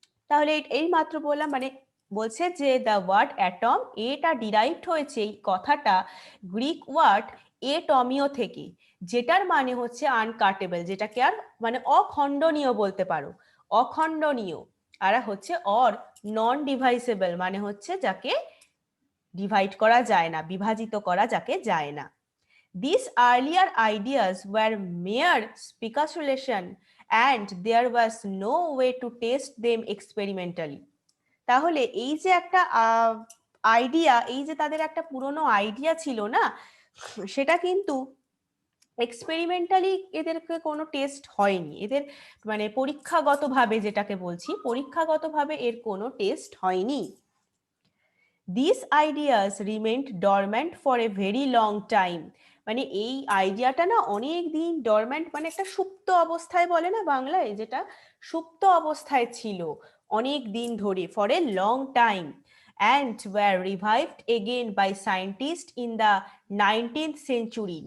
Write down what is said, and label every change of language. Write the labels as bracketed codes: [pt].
[bn] তাহলে এই মাত্র বললাম মানে বলছে যে [en] the word atom [bn] এটা ডিরাইভড হয়েছে এই কথাটা গ্রিক ওয়ার্ড এটমিও থেকে, যেটার মানে হচ্ছে আনকাটেবল, যেটাকে আর মানে অখণ্ডনীয় বলতে পারো, অখণ্ডনীয়, আর হচ্ছে [en] or non divisible [bn] মানে হচ্ছে যাকে ডিভাইড করা যায় না, বিভাজিত করা যাকে যায় না। [en] These earlier ideas were mere speculation and there was no way to test them experimentally। [bn] তাহলে এই যে একটা আইডিয়া, এই যে তাদের একটা পুরনো আইডিয়া ছিল না, সেটা কিন্তু এক্সপেরিমেন্টালি এদেরকে কোনো টেস্ট হয়নি, এদের মানে পরীক্ষাগতভাবে, যেটাকে বলছি পরীক্ষাগতভাবে এর কোনো টেস্ট হয়নি। [en] These ideas remained dormant for a very long time। [bn] মানে এই আইডিয়াটা না অনেক দিন ডরম্যান্ট মানে একটা সুপ্ত অবস্থায় বলে না বাংলায়, যেটা সুপ্ত অবস্থায় ছিল অনেক দিন ধরে, [en] For a long time, and were revived again by scientists in the 19th century।